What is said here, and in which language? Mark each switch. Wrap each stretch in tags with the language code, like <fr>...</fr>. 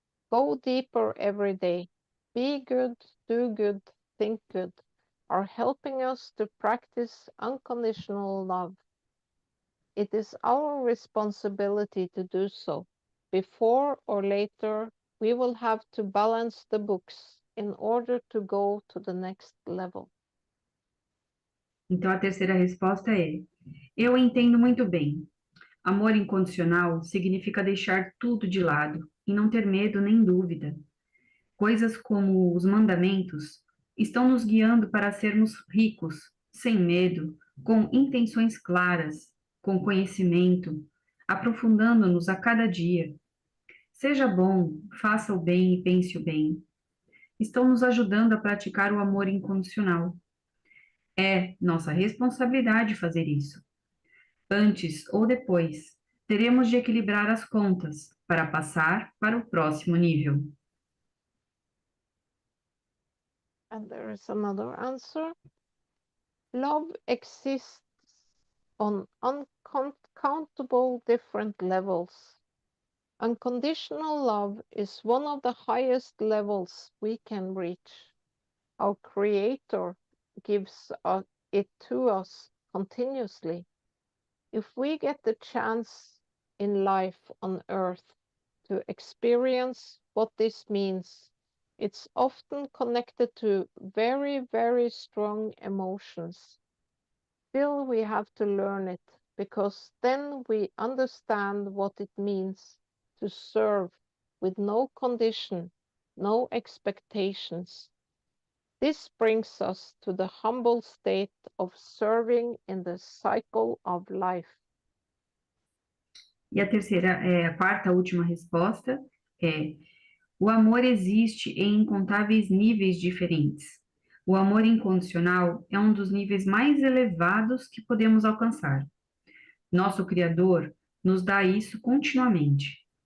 <en>Go deeper every day. Be good, do good, think good, are helping us to practice unconditional love. It is our responsibility to do so. Before or later, we will have to balance the books in order to go to the next level.</en> <pt>Então, a terceira resposta é: eu entendo muito bem. Amor incondicional significa deixar tudo de lado e não ter medo nem dúvida. Coisas como os mandamentos estão nos guiando para sermos ricos, sem medo, com intenções claras, com conhecimento, aprofundando-nos a cada dia. Seja bom, faça o bem e pense o bem. Estão nos ajudando a praticar o amor incondicional. É nossa responsabilidade fazer isso. Antes ou depois, teremos de equilibrar as contas para passar para o próximo nível.</pt> <en>And there is another answer. Love exists on uncountable different levels. Unconditional love is one of the highest levels we can reach. Our Creator gives it to us continuously. If we get the chance in life on earth to experience what this means, it's often connected to very, very strong emotions. Still, we have to learn it, because then we understand what it means to serve with no condition, no expectations. This brings us to the humble state of serving in the cycle of life.</en> <pt>E a quarta, última resposta é: o amor existe em incontáveis níveis diferentes. O amor incondicional é um dos níveis mais elevados que podemos alcançar. Nosso Criador nos dá isso continuamente.</pt>